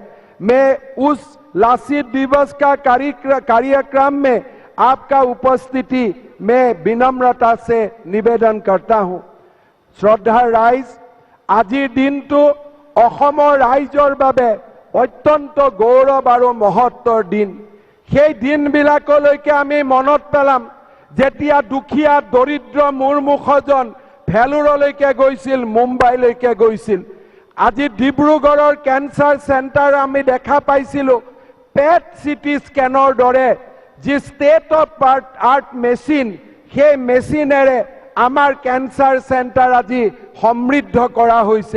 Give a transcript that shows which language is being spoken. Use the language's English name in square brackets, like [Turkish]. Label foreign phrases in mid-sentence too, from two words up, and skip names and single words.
[Hindi] मैं उस लासित दिवस का कार्यक्रम में आपका उपस्थिति में विनम्रता से निवेदन करता हूं। [Assamese] শ্ৰদ্ধা ৰাইজ, আজিৰ দিন তো আহোমৰ ৰাইজৰ বাবে অত্যন্ত গৌৰৱ और মহত্বৰ দিন। সেই দিনবিলাকলৈকে আমি মনত পেলাম যেতিয়া দুখীয়া দৰিদ্ৰ মূৰমুখজন ভেলোৰলৈকে গৈছিল, মুম্বাইলৈকে গৈছিল। আজি ডিব্ৰুগড়ৰ [English] cancer center [Assamese] আমি দেখা পাইছিলোঁ [English] PET CT [Assamese] স্কেনৰ দৰে যি [English] state of art machine, [Assamese] সেই মেচিনেৰে আমাৰ [English] cancer center [Assamese] আজি সমৃদ্ধ কৰা হৈছে।